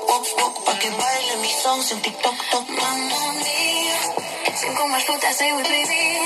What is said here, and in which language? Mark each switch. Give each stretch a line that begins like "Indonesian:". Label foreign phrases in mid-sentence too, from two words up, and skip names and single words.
Spanish: Pa' que baile mis songs en TikTok, tok,
Italian: mamma mia.
Romanian: Sunt cum aș putea să-i uit privind.